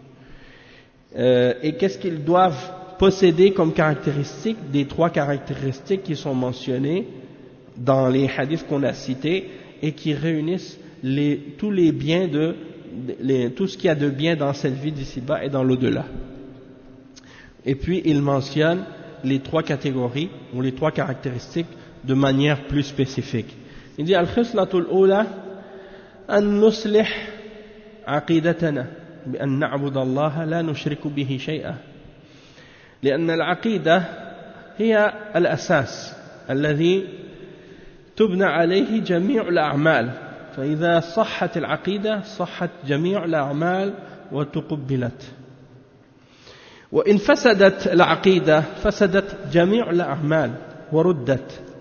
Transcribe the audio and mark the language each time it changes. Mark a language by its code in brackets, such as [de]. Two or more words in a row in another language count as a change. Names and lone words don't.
[fr] Et qu'est-ce qu'ils doivent posséder comme caractéristiques, des 3 caractéristiques qui sont mentionnées dans les hadiths qu'on a cités et qui réunissent tous les biens tout ce qu'il y a de bien dans cette vie d'ici-bas et dans l'au-delà. Et puis il mentionne les 3 catégories ou les 3 caractéristiques de manière plus spécifique. Il dit [ar] الخصلة الأولى أن نصلح عقيدتنا بأن نعبد الله لا نشرك به شيئا لأن العقيدة هي الأساس الذي تبنى عليه جميع الأعمال فإذا صحت العقيدة صحت جميع الأعمال وتقبلت وإن فسدت العقيدة فسدت جميع الأعمال وردت